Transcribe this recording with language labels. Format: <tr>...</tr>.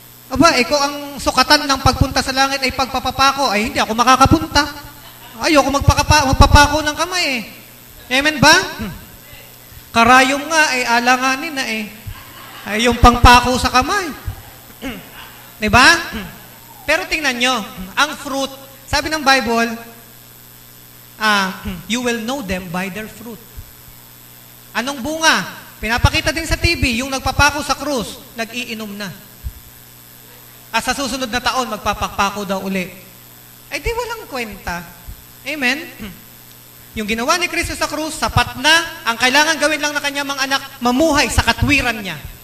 <tl>Aba, kung ang sukatan ng pagpunta sa langit ay pagpapapako, ay hindi ako makakapunta. Ayoko magpapako ng kamay eh. Amen ba? Karayom nga, alanganin na ay yung pangpako sa kamay. Diba? Pero tingnan nyo, ang</tl> <en>fruit,</en> <tl>sabi ng</tl> <en>Bible, you will know them by their fruit.</en> <tl>Anong bunga? Pinapakita din sa TV, yung nagpapako sa krus, nag-iinom na. At sa susunod na taon, magpapapako daw uli. Ay di walang kwenta. Amen? Yung ginawa ni Kristo sa krus, sapat na. Ang kailangan gawin lang na kanyang mga anak, mamuhay sa katwiran niya.</tl>